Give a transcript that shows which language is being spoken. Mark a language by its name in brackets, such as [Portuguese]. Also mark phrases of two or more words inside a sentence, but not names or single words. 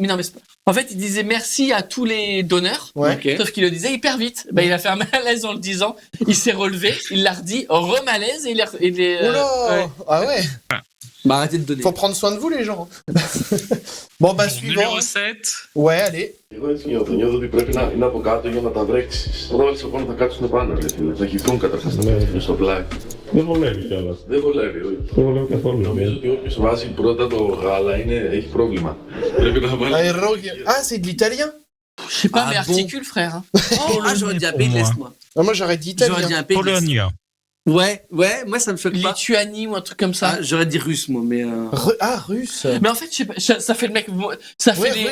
[French] Mais non, mais c'est pas- En fait, il disait merci à tous les donneurs. Ouais. Ok. Sauf qu'il le disait hyper vite. Bah, il a fait un malaise en le disant. Il s'est relevé, il l'a redit, remalaise et il est. Oula. ouais. Ah ouais. Bah arrêtez de donner. Faut prendre soin de vous, les gens. Bon, bah, Bon, suivant. numéro 7. Ouais, allez. [Greek] Εγώ έτσι νιώθω. Νιώθω ότι πρέπει να είναι από κάτω για να τα βρέξεις. Όταν βάλεις το πόνο θα κάτσουν πάνω, ρε φίλε. Θα χυθούν καταρχάς να πέφτουν στο πλάι. Δεν βολεύει κιόλας. Δεν βολεύει, όχι. Δεν βολεύει καθόλου. Νομίζω ότι όποιος βάζει πρώτα το γάλα έχει πρόβλημα. Πρέπει να βάλει... [French] Ah, c'est de l'italien. Je sais pas, Ah mais bon articule, frère. Hein. Ah, j'aurais dit un pour pays de moi. l'Est, moi. Ah, moi, j'aurais dit J'aurais dit italien. un pays de l'Est. Pologne. Ouais, moi ça me choque pas. Lituanie ou un truc comme ça. Ah, j'aurais dit russe, moi, mais. Russe. Mais en fait, je sais pas, ça fait le mec. Ça fait Ouais, les.